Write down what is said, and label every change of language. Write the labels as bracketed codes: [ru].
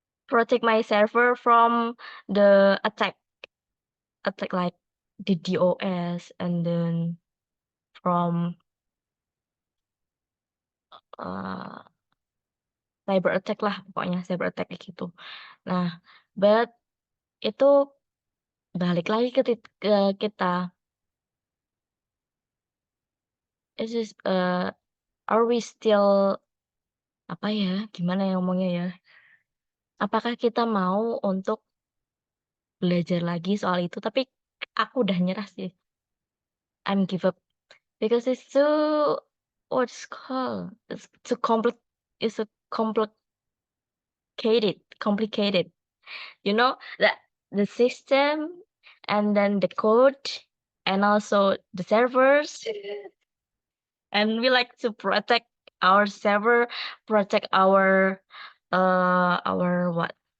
[en] Protect my server from the attack like the DOS and then from cyber attack [id] lah pokoknya cyber attack kayak gitu. Nah, [en] but [id] itu balik lagi ke kita. [en] Is this are we still [id] apa ya? Gimana ya ngomongnya ya? Apakah kita mau untuk belajar lagi soal itu? Tapi aku udah nyerah sih. [en] I'm give up because it's too what's called it's too it's a complicated. You know that the system and then the code and also the servers and we like to protect our server, protect our what?